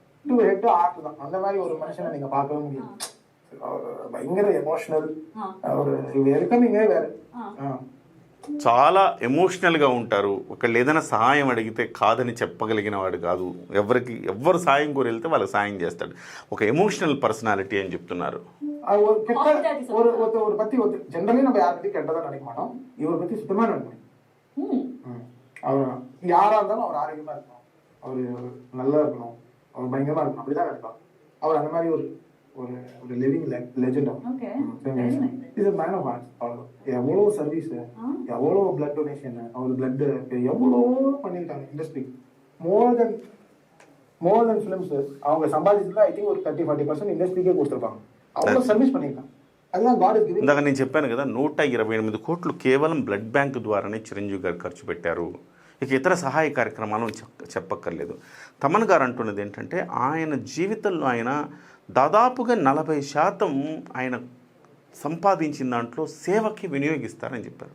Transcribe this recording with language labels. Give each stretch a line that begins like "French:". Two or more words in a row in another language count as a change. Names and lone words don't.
Telugu: చాలా ఎమోషనల్గా ఉంటారు. ఒకళ్ళు ఏదైనా సహాయం అడిగితే కాదని చెప్పగలిగిన వాడు కాదు. ఎవరు సాయం కోరి వెళ్తే వాళ్ళకి సాయం చేస్తాడు. ఒక
English: emotional personality
Telugu: అని చెప్తున్నారు.
Tamil: ஒரு பத்தி ஜெனரலி நம்ம யாரை பத்தி கெட்டதான் நினைக்க மாட்டோம். இவரை பத்தி சுத்தமா நினைக்கணும். அவர் யாரா இருந்தாலும் அவர் ஆரோக்கியமா இருக்கணும், அவர் நல்லா இருக்கணும், அவர் பயங்கரமா இருக்கணும், அப்படிதான் நினைப்பாங்க. அவர் அந்த மாதிரி ஒரு ஒரு ஒரு
English: living legend.
Tamil: இது
English: man of arts.
Tamil: எவ்வளோ சர்வீஸ், எவ்வளோ
English: blood donation,
Tamil: அவர் பிளட் எவ்வளோ பண்ணியிருக்காங்க இண்டஸ்ட்ரி.
English: more than films
Tamil: அவங்க சம்பாதிச்சதுல
English: I think
Tamil: ஒரு 30-40% இண்டஸ்ட்ரிக்கே கொடுத்துருப்பாங்க. அவ்வளோ சர்வீஸ் பண்ணியிருக்காங்க.
Telugu: ఇందాక నేను చెప్పాను కదా, 128 కోట్లు కేవలం
English: blood bank
Telugu: ద్వారానే చిరంజీవి గారు ఖర్చు పెట్టారు. ఇక ఇతర సహాయ కార్యక్రమాలు చెప్పక్కర్లేదు. తమన్ గారు అంటున్నది ఏంటంటే ఆయన జీవితంలో ఆయన దాదాపుగా 40% ఆయన సంపాదించిన దాంట్లో సేవకి వినియోగిస్తారని చెప్పారు.